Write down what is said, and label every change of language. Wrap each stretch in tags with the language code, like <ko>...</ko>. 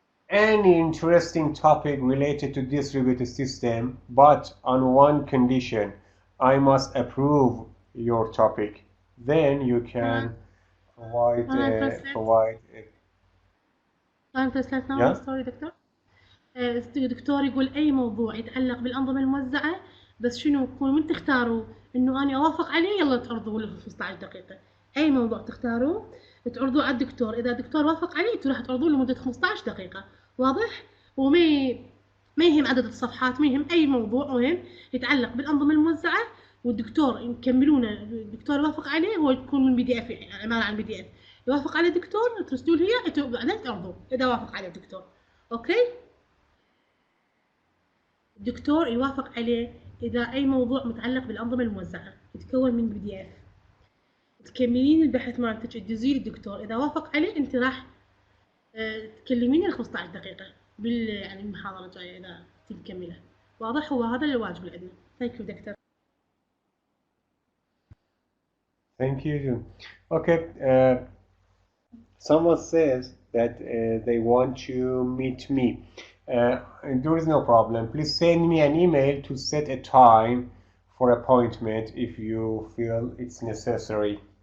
<en>Any interesting topic related to distributed system, but on one condition: I must approve your topic. Then you can provide. Can translate now? Sorry doctor.</en> <ar>الدكتور يقول أي موضوع يتعلق بالأنظمة الموزعة، بس شنو يكون من تختاروا إنه أنا أوافق عليه يلا تعرضوه له 15 دقيقة. أي موضوع تختاروه تعرضوه على الدكتور، إذا الدكتور وافق عليه أنتوا راح تعرضوه لمدة 15 دقيقة، واضح؟ وما يهم عدد الصفحات، ما يهم أي موضوع مهم يتعلق بالأنظمة الموزعة والدكتور يكملونه، الدكتور يوافق عليه، هو يكون من PDF يعني عبارة عن PDF، يوافق عليه الدكتور ترسلوا له إياه بعدين تعرضوه إذا وافق عليه الدكتور. أوكي؟ الدكتور يوافق عليه إذا أي موضوع متعلق بالأنظمة الموزعة يتكون من PDF، تكملين البحث مالتك تدزيه للدكتور، إذا وافق عليه أنت راح تكلميني 15 دقيقة يعني المحاضرة الجاية إذا تكملها، واضح؟ هو هذا الواجب اللي عندنا.</ar> <en>Thank you doctor. Thank you. Okay. Someone says that they want to meet me. There is no problem. Please send me an email to set a time for appointment if you feel it's necessary.</en>